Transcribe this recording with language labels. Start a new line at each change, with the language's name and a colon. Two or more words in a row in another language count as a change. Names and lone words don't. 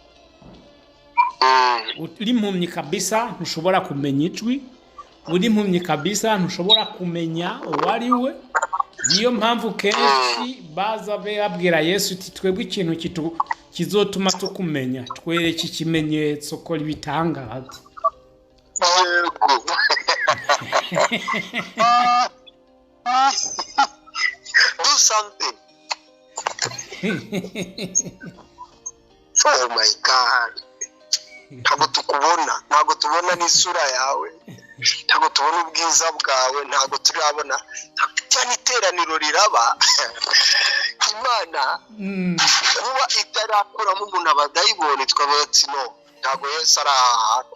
Rundi: Uri impumyi kabisa ntushobora kumenya ijwi, uri impumyi kabisa ntushobora kumenya uwo ari we. Niyo mpamvu kenshi baza babwira Yesu ati twebwe ikintu kizotuma tukumenya, twereke ikimenyetso ko bitangaza.
English: Do something. Oh my God.
Rundi: Ntabwo tukubona, ntabwo tubona n'isura yawe, ntabwo tubona ubwiza bwawe, ntabwo turabona cyane iteraniro riraba. Imana kuba itarakuramo umuntu abadayiboni twavuga ati no, ntabwo Yesu ari ahantu.